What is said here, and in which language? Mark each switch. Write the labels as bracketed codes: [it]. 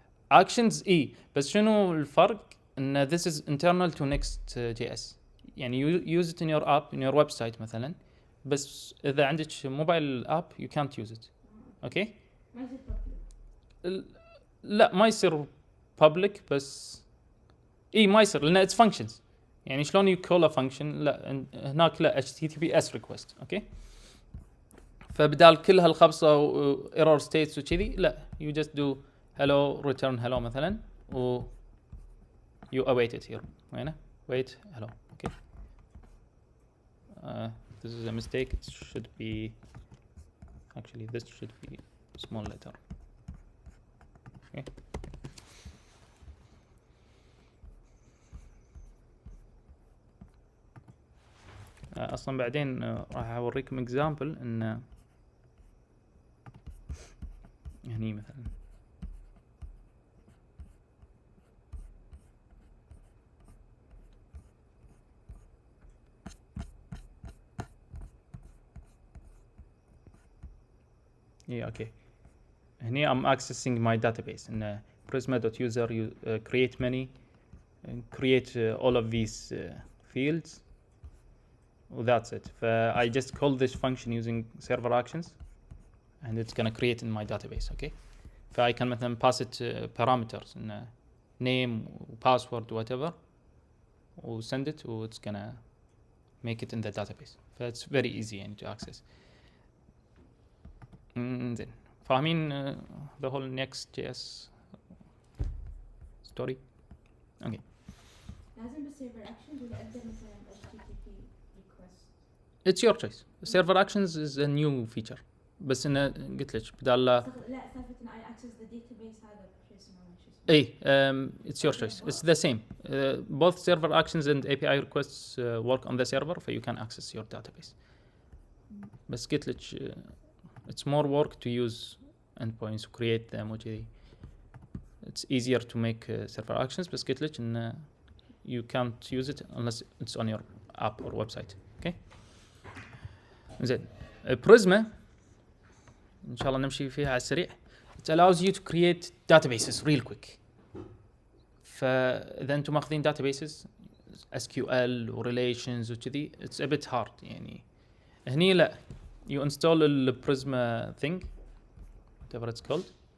[en] actions [ar] بس شنو الفرق؟ ان [en] this is internal to NextJS. [ar] يعني [en] you use it in your app, in your website مثلا. [ar] بس اذا عندك موبايل اب [en] you can't use it. [ar] اوكي؟ ما يصير public. لا ما يصير public بس ما يصير لان [en] it's functions. [ar] يعني شلون [en] you call a function؟ [ar] لا هناك لا [en] HTTPS request. [ar] اوكي؟ فبدال كل هالخبصه [en] و error states [ar] وكذي لا [en] you just do hello return hello مثلا و you await it here. [ar] وينه؟ [en] wait hello. okay. This is a mistake. It should be actually this should be small letter. Okay. [ar] اصلا بعدين راح اوريكم [en] example [ar] ان هني مثلا okay. [en] هني I'm accessing my database in prisma.user. You create many and create all of these fields. Well, that's it. I just call this function using server actions and it's gonna create in my database. Okay. I can [ar] مثلا [en] pass it parameters in name, password, whatever, or send it, or it's gonna make it in the database. It's very easy and to access. Then [ar] فاهمين [en] the whole NextJS story. Okay. [ar] لازم بالسيرفر اكشنز ولا اقدر مثلا [en] HTTP request؟ It's your choice. Server actions is a new feature. [ar] بس انه قلت لك بدال لا سالفه ان [en] I access the database [ar] هذا شو اسمه [en] it's your choice. It's the same. Both server actions and API requests work on the server, so you can access your database. [ar] بس قلت لك [en] it's more work to use endpoints to create them وكذي. It's easier to make server actions [ar] بس قلت لك إن [en] you can't use it unless it's on your app or website. Okay. [ar] زين. Prisma إن شاء الله نمشي فيها على السريع. [en] It allows you to create databases real quick. [ar] فإذا أنتم ماخذين databases SQL و relations وكذي [en] it's a bit hard [ar] يعني. هني لا [en] you install the Prisma thing, whatever it's called.